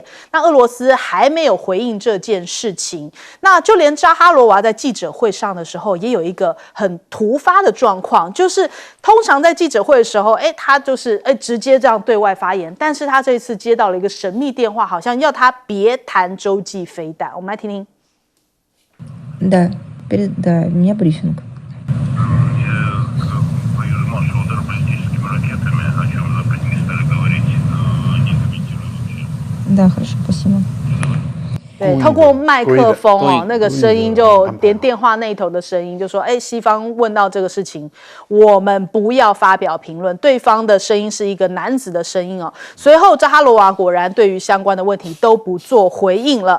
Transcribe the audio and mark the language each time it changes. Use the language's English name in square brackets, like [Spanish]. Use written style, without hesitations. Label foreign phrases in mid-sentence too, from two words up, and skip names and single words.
[Chinese] 那俄罗斯还没有回应这件事情。那就连扎哈罗娃在记者会上的时候，也有一个很突发的状况，就是通常在记者会的时候，他就是直接这样对外发言，但是他这次接到了一个神秘电话，好像要他别谈洲际飞弹。我们来听听。 [Russian] Да, передай, у меня брифинг. Боюсь, маршал удар баллистическими ракетами, о чем Запад не стали говорить, не комментирую вообще. Да, хорошо, спасибо. [Chinese] 对，透过麦克风那个声音就连电话那头的声音就说：“西方问到这个事情，我们不要发表评论。” 对方的声音是一个男子的声音哦。随后，扎哈罗娃果然对于相关的问题都不做回应了。